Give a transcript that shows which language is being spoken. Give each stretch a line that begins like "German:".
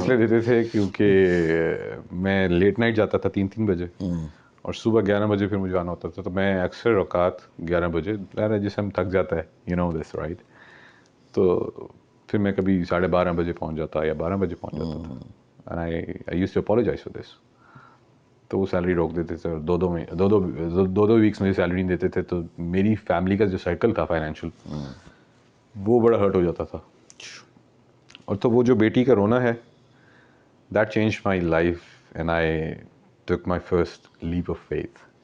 Urdu: اس لیے دیتے تھے کیونکہ میں لیٹ نائٹ جاتا تھا 3 بجے, اور صبح 11 بجے پھر مجھے آنا ہوتا تھا. تو میں اکثر اوقات 11 بجے, جسے ہم تھک جاتا ہے,
English: you know this right,
Urdu: تو پھر میں کبھی 12:30 بجے پہنچ جاتا یا 12 بجے پہنچ جاتا تھا.
English: and I used to apologize for this.
Urdu: تو وہ سیلری روک دیتے تھے, اور دو ویکس مجھے سیلری نہیں دیتے تھے. تو میری فیملی کا جو سرکل تھا فائنینشیل, وہ بڑا ہرٹ ہو جاتا تھا. اور تو وہ جو بیٹی کا رونا ہے,
English: That change my life, and I took my first leap of faith.